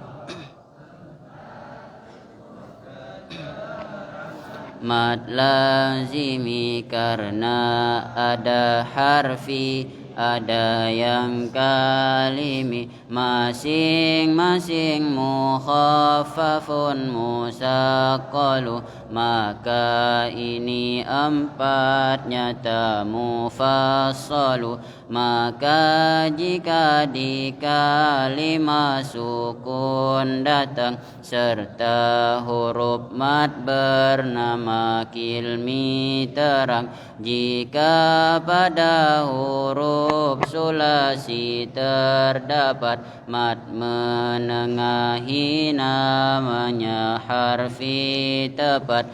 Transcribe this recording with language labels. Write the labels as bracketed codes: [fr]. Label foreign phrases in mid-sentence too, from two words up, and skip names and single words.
[id] mat lazimi, karena ada harfi ada yang kalimi, masing-masing mukhaffafun musaqqalu, maka ini empat nyata mufassalu. Maka jika di kalimat sukun datang serta huruf mat bernama kilmi terang, jika pada huruf sulasi terdapat mat menengahi namanya harfi tepat.